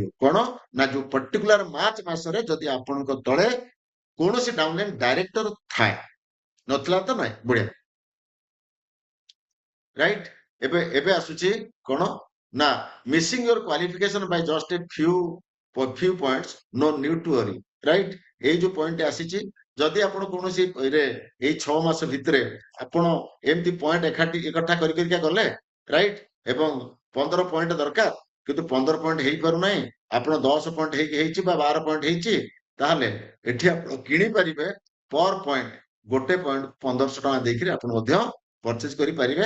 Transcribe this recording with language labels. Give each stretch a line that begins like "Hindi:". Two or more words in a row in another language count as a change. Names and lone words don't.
Odia: କଣ ନା ଯୋଉ ପର୍ଟିକୁଲାର ମାର୍ଚ୍ଚ ମାସରେ ଯଦି ଆପଣଙ୍କ ତଳେ କୌଣସି
English: downline director
Odia: ଥାଏ, ନଥିଲା ତ ନାଇଁ, ବଢିଆ, ରାଇଟ। ଏବେ ଏବେ ଆସୁଛି କଣ ନା
English: missing your qualification by just a few points, no need to worry,
Odia: ରାଇଟ। ଏଇ ଯୋଉ ପଏଣ୍ଟ ଆସିଛି, ଯଦି ଆପଣ କୌଣସି ଏଇ 6 ମାସ ଭିତରେ ଆପଣ ଏମିତି ପଏଣ୍ଟ ଏକଠା କରିକା ଗଲେ, ରାଇଟ, ଏବଂ 15 ପଏଣ୍ଟ ଦରକାର, କିନ୍ତୁ 15 ପଏଣ୍ଟ ହେଇପାରୁନାହିଁ, ଆପଣ 10 ପଏଣ୍ଟ ହେଇଛି ବା 12 ପଏଣ୍ଟ ହେଇଛି, ତାହେଲେ ଏଠି ଆପଣ କିଣିପାରିବେ
English: per point
Odia: 1 ପଏଣ୍ଟ 1500 ଟଙ୍କା ଦେଇକିରି ଆପଣ ମଧ୍ୟ ପରଚେଜ କରିପାରିବେ।